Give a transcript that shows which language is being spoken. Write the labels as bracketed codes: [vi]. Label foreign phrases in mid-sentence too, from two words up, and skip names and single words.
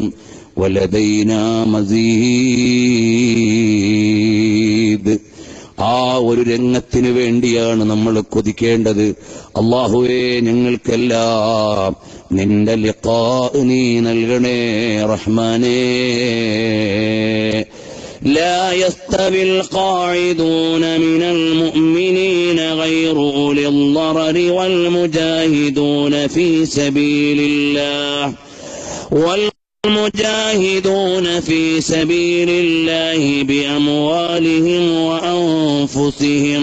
[ar] ولدينا مزيد. [ml] ആ ഒരു രംഗത്തിന് വേണ്ടിയാണ് നമ്മൾ കൊതിക്കേണ്ടത്. അല്ലാഹുവേ, ഞങ്ങൾക്കെല്ലാം നിന്റെ ലിഖാ നീ നൽകണേ റഹ്മാനേ. [ar] لا يستوي القاعدون من المؤمنين غير أولي الضرر والمجاهدون في سبيل الله بأموالهم وأنفسهم.